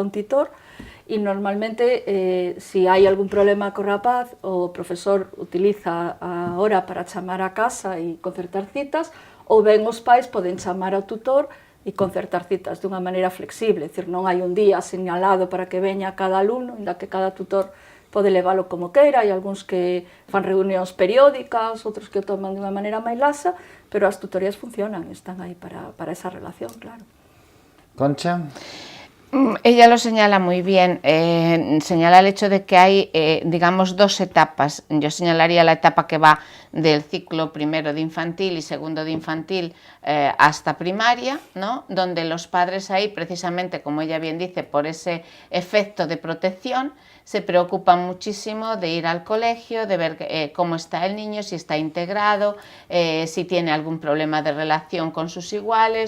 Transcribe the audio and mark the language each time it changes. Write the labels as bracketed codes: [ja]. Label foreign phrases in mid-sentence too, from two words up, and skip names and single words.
[gl] un titor, e normalmente, se hai algún problema co rapaz, o profesor utiliza a hora para chamar a casa e concertar citas, ou ben os pais poden chamar ao tutor e concertar citas dunha maneira flexible, é dicir, non hai un día señalado para que veña cada alumno, inda que cada tutor pode leválo como queira, hai algúns que fan reunións periódicas, outros que o toman de unha maneira máis laxa, pero as tutorías funcionan, están aí para esa relación, claro. [es] Concha? Ella lo señala muy bien, señala el hecho de que hay, digamos, dos etapas. Yo señalaría la etapa que va del ciclo primero de infantil y segundo de infantil hasta primaria, ¿no? Donde los padres ahí, precisamente, como ella bien dice, por ese efecto de protección, se preocupan muchísimo de ir al colegio, de ver cómo está el niño, si está integrado, si tiene algún problema de relación con sus iguales.